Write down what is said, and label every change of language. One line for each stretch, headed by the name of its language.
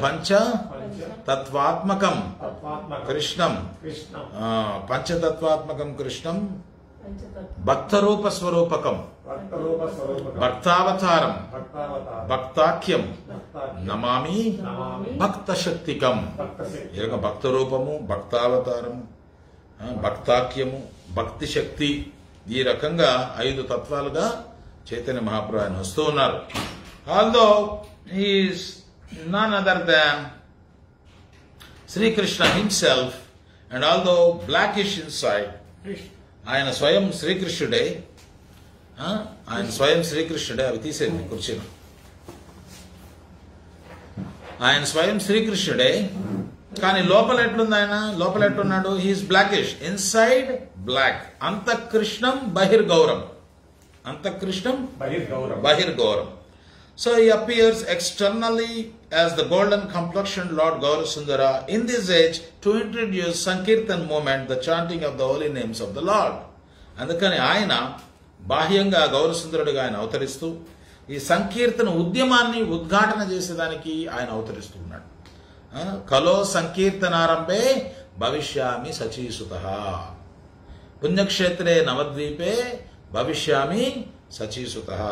Sanskrit: పంచ తత్వాత్మకం కృష్ణం, పంచతత్వాత్మకం కృష్ణం, భక్తరూప స్వరూపకం, భక్తావతారం, భక్తాఖ్యం, నమామి భక్త శక్తికం.
Telugu: ఈ యొక్క భక్త రూపము, భక్తావతారము, భక్తాఖ్యము, భక్తి శక్తి, ఈ రకంగా 5 తత్వాలుగా చైతన్య మహాప్రభు ఆయన వస్తూ ఉన్నారు.
English: although is none other than Sri Krishna himself, and although blackish inside,
Telugu: ఆయన స్వయం శ్రీకృష్ణుడే. ఆయన స్వయం శ్రీకృష్ణుడే. అవి తీసేది కుర్చీలో. ఆయన స్వయం శ్రీకృష్ణుడే, కానీ లోపల ఎట్లుంది? ఆయన లోపల ఎట్లున్నాడు?
English: He is blackish, inside black.
Sanskrit: అంతఃకృష్ణం బహిర్గౌరం. అంతఃకృష్ణం బహిర్గౌరం.
English: So he appears externally as the golden complexioned Lord Gaurasundara in this age to introduce Sankirtan movement, the chanting of the holy names of the Lord.
Telugu: అందుకని ఆయన బాహ్యంగా గౌరసుందరుడిగా ఆయన అవతరిస్తూ ఈ సంకీర్తన ఉద్యమాన్ని ఉద్ఘాటన చేసేదానికి ఆయన అవతరిస్తూ ఉన్నాడు.
Sanskrit: కలో సంకీర్తనారంభే భవిష్యామి సచీసుతః, పుణ్యక్షేత్రే నవద్వీపే భవిష్యామి సచీసుతః.